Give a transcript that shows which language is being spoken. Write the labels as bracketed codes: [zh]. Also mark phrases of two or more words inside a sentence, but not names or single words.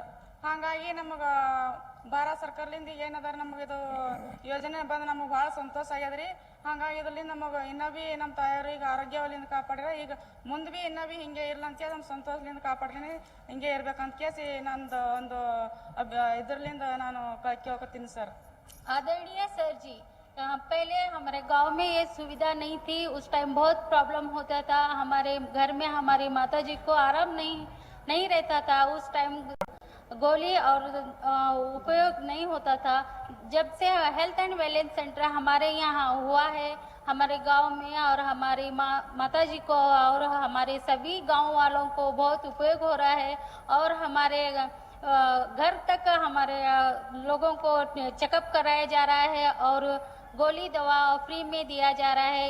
[kn] ಹಾಗಾಗಿ ನಮಗೆ ಭಾರತ ಸರ್ಕಾರದಿಂದ ಏನದಾರ ನಮಗೆ ಇದು ಯೋಜನೆ ಬಂದು ನಮಗೆ ಭಾಳ ಸಂತೋಷ ಆಗ್ಯದ್ರಿ। ಹಾಗಾಗಿ ಇದರಿಂದ ನಮಗೆ ಇನ್ನೂ ಭೀ ನಮ್ಮ ತಾಯಿಯವ್ರಿಗೆ ಆರೋಗ್ಯವಲ್ಲಿಂದ ಕಾಪಾಡ್ಯಾರ, ಈಗ ಮುಂದೆ ಭೀ ಇನ್ನೂ ಭೀ ಹಿಂಗೆ ಇರ್ಲ ಅಂತೇಳಿ ನಮ್ಮ ಸಂತೋಷದಿಂದ ಕಾಪಾಡ್ತೀನಿ, ಹಿಂಗೆ ಇರ್ಬೇಕಂತ ಕೇಸಿ ನಂದು ಒಂದು ಇದರಲ್ಲಿಂದ ನಾನು ಕೇಳ್ಕೊತೀನಿ ಸರ್। [hi] आदरणीय सर जी, पहले हमारे गांव में ये सुविधा नहीं थी, उस टाइम बहुत प्रॉब्लम होता था। हमारे घर में हमारी माता जी को आराम नहीं रहता था, उस टाइम गोली और उपयोग नहीं होता था। जब से हेल्थ एंड वेलनेस सेंटर हमारे यहाँ हुआ है हमारे गांव में, और हमारी माता जी को और हमारे सभी गांव वालों को बहुत उपयोग हो रहा है, और हमारे घर तक हमारे लोगों को चेकअप कराया जा रहा है और गोली दवा फ्री में दिया जा रहा है।